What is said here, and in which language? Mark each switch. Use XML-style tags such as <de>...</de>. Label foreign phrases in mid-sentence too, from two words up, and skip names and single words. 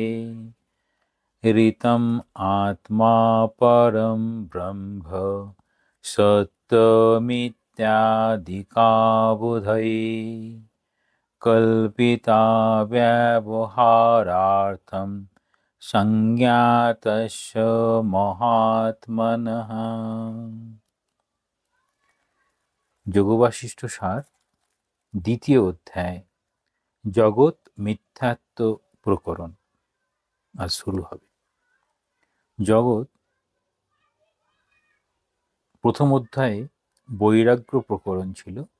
<sa>ऋतम् आत्मा परं ब्रह्म सत्यमित्यादिकाबुधये कल्पिता व्यवहारार्थं संज्ञातस्य महात्मनः।</sa> <bn>যোগবাশিষ্ঠ সার দ্বিতীয় অধ্যায় জগৎ মিথ্যাত্ব প্রকরণ আজ শুরু হবে। জগৎ প্রথম অধ্যায়ে বৈরাগ্য প্রকরণ ছিল।</bn>